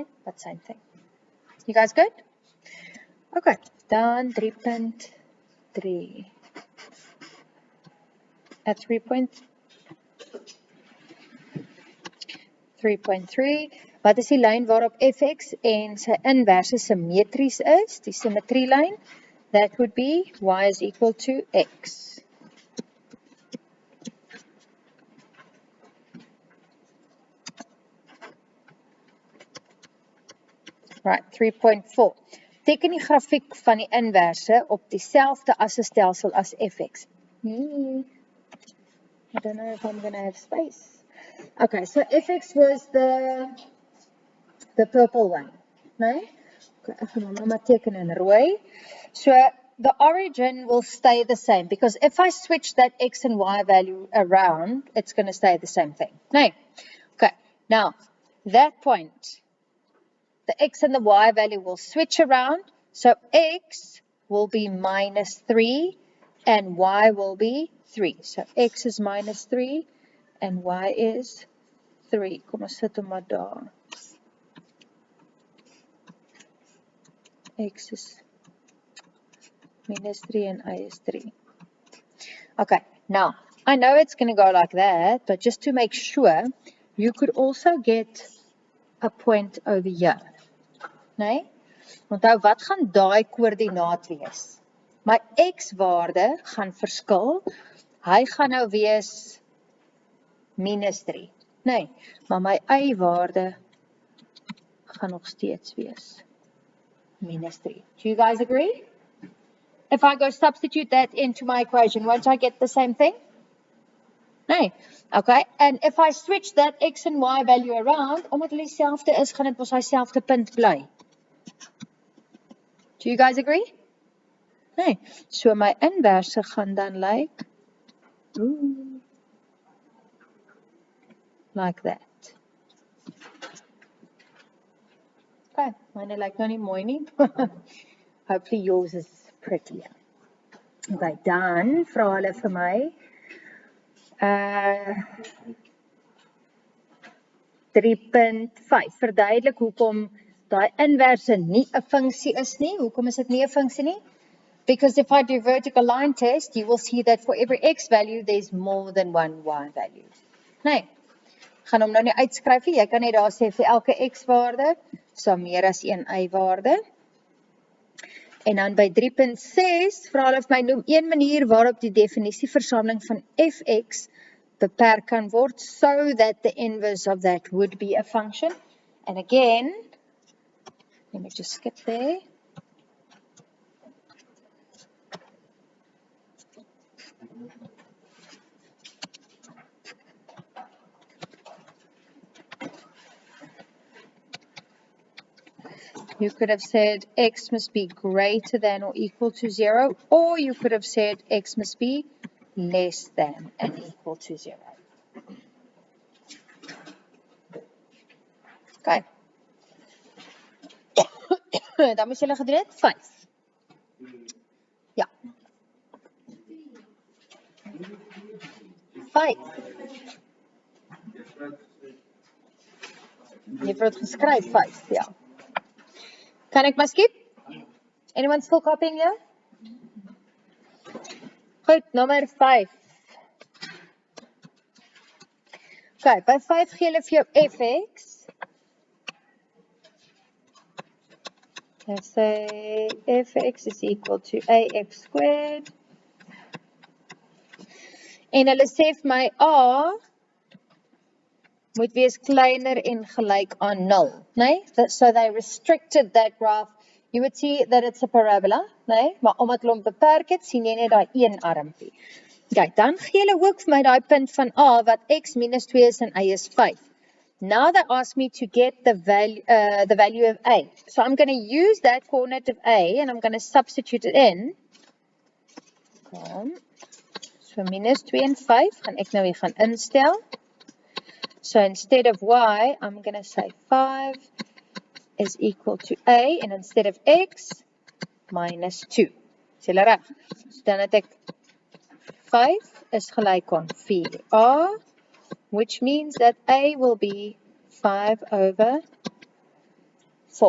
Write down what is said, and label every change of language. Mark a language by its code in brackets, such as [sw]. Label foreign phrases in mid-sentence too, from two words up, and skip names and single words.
[en] But same thing. You guys good? [af] Okay, dan 3.3. At 3.3, wat is die lyn waarop fx en sy inverse symmetries is? Die symmetrielyn, [en] that would be y is equal to x. Right, 3.4. [af] Teken die grafiek van die inverse op dieselfde asstelsel as fx. [en] I don't know if I'm going to have space. Okay, so fx was the purple one, no? [af] Okay, ek gaan hom maar teken in rooi. [en] So the origin will stay the same because if I switch that x and y value around, it's going to stay the same thing. No? Okay, now that point, the x and the y value will switch around. So x will be minus 3 and y will be 3. So x is minus 3 and y is 3. [af] Kom ons sit hom maar daar. [en] X is minus 3 and y is 3. Okay, now, I know it's going to go like that, but just to make sure, you could also get a point over here. [af] Nee? Onthou, wat gaan daai koördinaat wees? My x-waarde gaan verskil. Hy gaan nou wees minus 3. Nee, maar my y-waarde gaan nog steeds wees minus 3. [en] Do you guys agree? If I go substitute that into my equation, won't I get the same thing? Nee. Okay, and if I switch that x and y value around, [af] omdat hulle dieselfde is, gaan dit mos hy selfde punt bly. [en] Do you guys agree? [af] Nee. So my inverse gaan dan lyk [en] like that. [af] Okay, myne lyk nou nie mooi nie. [en] Hopefully yours is prettier. [af] Okay, dan vra hulle vir my 3.5. Verduidelik hoekom daai inverse nie 'n funksie is nie. Hoekom is dit nie 'n funksie nie? [en] Because if I do vertical line test, you will see that for every x value, there's more than one y value. [af] Nee, gaan hom nou nie uitskryf nie. Jy kan net daar sê vir elke x waarde, so meer as een y waarde. En dan by 3.6 vra hulle vir my noem een manier waarop die definisieversameling van fx beperk kan word [en] so that the inverse of that would be a function. And again, let me just skip there. You could have said x must be greater than or equal to 0, or you could have said x must be less than and equal to 0. Okay. [af] Dan moes julle gedoen het 5. Ja. 5. Jy het geskryf 5, ja. Kan ek maar skip? [en] Anyone still copying here? [af] Goed, nommer 5. Okay, by 5 gee hulle vir jou fx. [en] Let's say fx is equal to ax squared. [af] En hulle sê vir my a moet wees kleiner en gelyk aan 0, nee? [en] So they restricted that graph. You would see that it's a parabola, [af] nee? Maar omdat hulle hom beperk het, sien jy net daai een armpie. Okay, dan gee hulle ook vir my daai punt van a wat x minus 2 is en y is 5. [en] Now they ask me to get the value of a. So I'm going to use that coordinate of a and I'm going to substitute it in. [af] So minus 2 en 5 gaan ek nou weer gaan instel. [en] So instead of y, I'm going to say 5 is equal to a, and instead of x, minus 2. [af] Is julle reg? So dan het ek 5 is gelyk aan 4a, [en] which means that a will be 5 over 4.